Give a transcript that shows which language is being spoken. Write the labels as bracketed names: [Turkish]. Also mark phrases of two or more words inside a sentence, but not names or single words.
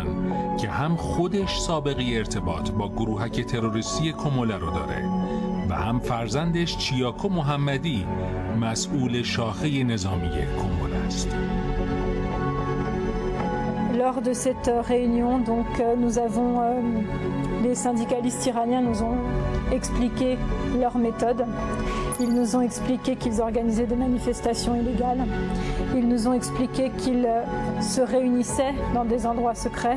[Persian] که هم خودش سابقه ارتباط با گروهک تروریستی کموله رو داره و هم فرزندش چیاکو محمدی مسئول شاخه نظامی کموله است. [French] Lors de cette réunion, donc, les syndicalistes iraniens nous ont expliqué leur méthode. Ils nous ont expliqué qu'ils organisaient des manifestations illégales. Ils nous ont expliqué qu'ils se réunissaient dans des endroits secrets.